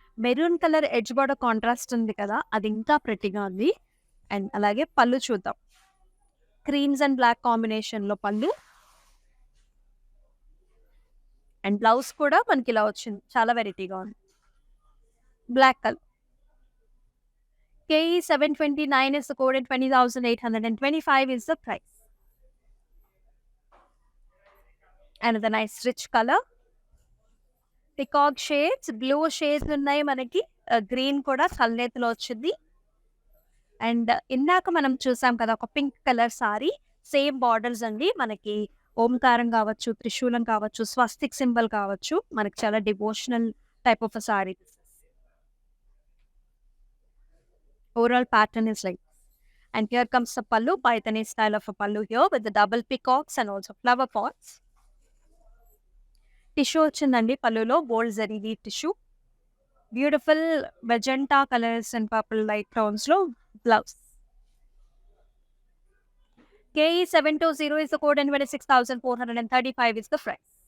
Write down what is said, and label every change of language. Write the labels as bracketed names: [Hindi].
[Telugu] Maroon colour edge border contrast ఉంది కదా, అది ఇంకా ప్రెట్టిగా ఉంది. అండ్ అలాగే పళ్ళు చూద్దాం. క్రీమ్స్ అండ్ బ్లాక్ కాంబినేషన్ లో పళ్ళు అండ్ బ్లౌజ్ కూడా మనకి ఇలా వచ్చింది. చాలా వెరైటీగా ఉంది. Black colour. [English] KE 729 is the code and 20,825 is the price. Another nice rich color. Peacock shades, blue shades [Telugu] ఉన్నాయి మనకి. గ్రీన్ కూడా కల్నేతలో వచ్చింది. అండ్ ఇందాక మనం చూసాం కదా ఒక pink colour sorry, same borders అండి. మనకి ఓంకారం కావచ్చు, త్రిశూలం కావచ్చు, స్వస్తిక్ సింబల్ కావచ్చు. మనకి చాలా devotional type of sorry. [English] Overall pattern is like. And here comes the pallu, Paithani style of a pallu here with the double peacocks and also flower pots. [Telugu] Tissue వచ్చిందండి పళ్ళులో, gold zari weave tissue. Beautiful magenta colours and purple light tones లో blouse. [English] KE 720 is the code and 26,435 is the price.